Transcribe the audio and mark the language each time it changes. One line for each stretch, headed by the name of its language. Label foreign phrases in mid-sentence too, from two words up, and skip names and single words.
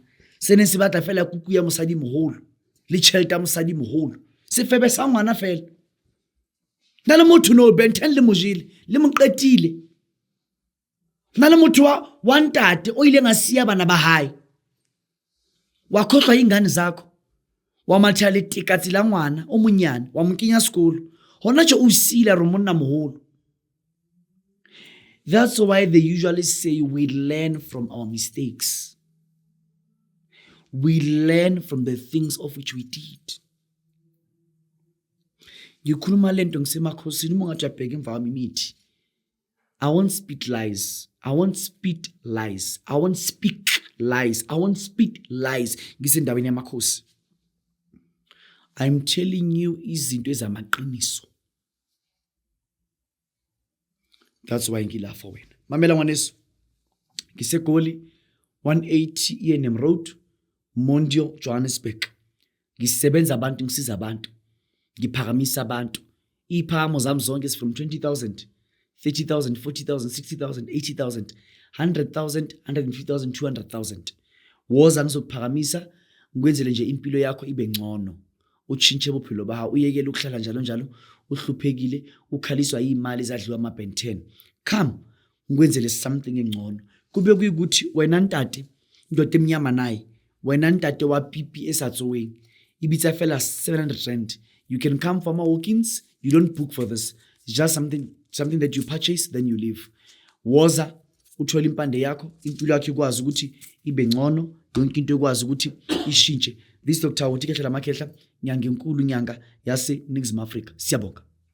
Southern Sotho: Se ne se batla fela kuku ya mosadi moholo. Le tšhelete ya mosadi moholo. Sefebe sa ngwana fela. Na le motho no Ben 10 le mojile, le moqetile. Na le motho wa ntate o ile ngasiya bana ba hae.
Zulu: Wa khohlwa ingane zakho.
Southern Sotho: Wa matha le tikatsi la ngwana o monyane, wa mkinya sekolo. Hona tjho o sila re monna moholo.
English: That's why they usually say we learn from our mistakes. We learn from the things of which we did.
Zulu: Ngikhuluma lento ngisemakhosini mungathi abheke emva kwami mithi.
English: I won't speak lies. I won't spit lies. I won't speak lies. I won't spit lies.
Zulu: Ngisendaweni yamakhosi.
English: I'm telling you
Zulu: izinto ezamaqiniso.
English: That's why
Zulu: ngilapha wena. Mamela ngwaneso. Ngisegoli 180 ENM Road, Mondio, Johannesburg. Ngisebenza abantu ngisiza abantu. Ngiphakamisa abantu. Iphamo zami zonke from 20,000, 30,000, 40,000, 60,000, 80,000, 100,000, 150,000, 200,000. Woza ngizokuphakamisa ngikwenzele nje impilo yakho ibe ngcono. Utshintshe ubuphilo baha, uyekele ukuhlala njalo uhluphekile, ukhaliswa imali ezadliwa ama Ben 10. Come ngikwenzele something engcono. Kube kuyikuthi wena ntate indoda emnyama naye,
Southern Sotho: wena ntate wa pipi esatsoweng ibitsa fela 700 rand.
English: You can come for my walk-ins. You don't book for this. It's just something that you purchase, then you leave.
Zulu: Woza uthola impande yakho, impilo yakho ikwazi ukuthi ibe ngcono, yonke into ikwazi ukuthi ishintshe.
English: This Dr.
Zulu: Utikehlela Makhehla, nyanga enkulu nyanga yase Ningizimu Afrika. Siyabonga.